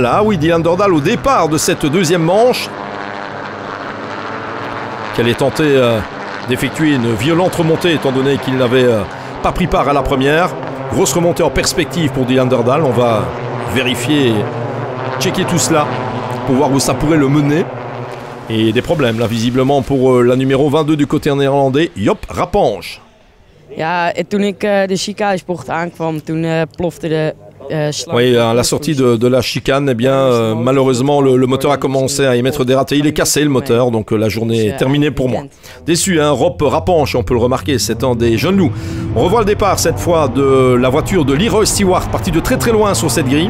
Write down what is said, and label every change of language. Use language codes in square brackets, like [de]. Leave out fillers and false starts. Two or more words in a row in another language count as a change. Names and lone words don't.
[fr] Ah oui, Dylan Derdal au départ de cette deuxième manche. Qui allait tenter d'effectuer une violente remontée étant donné qu'il n'avait pas pris part à la première. Grosse remontée en perspective pour Dylan Derdal. On va vérifier, checker tout cela pour voir où ça pourrait le mener. Et des problèmes là visiblement pour la numéro 22 du côté néerlandais, Job Rappange. [nl] Ja, toen ik de chicanesbocht aankwam, toen plofte de slag. [fr] Oui, à la sortie de la chicane, malheureusement, le moteur a commencé à émettre des ratés. Il est cassé, le moteur, donc la journée est terminée pour moi. Déçu, Rob Rappange, on peut le remarquer, c'est un des jeunes loups. On revoit le départ, cette fois, de la voiture de Leroy Stewart, parti de très très loin sur cette grille.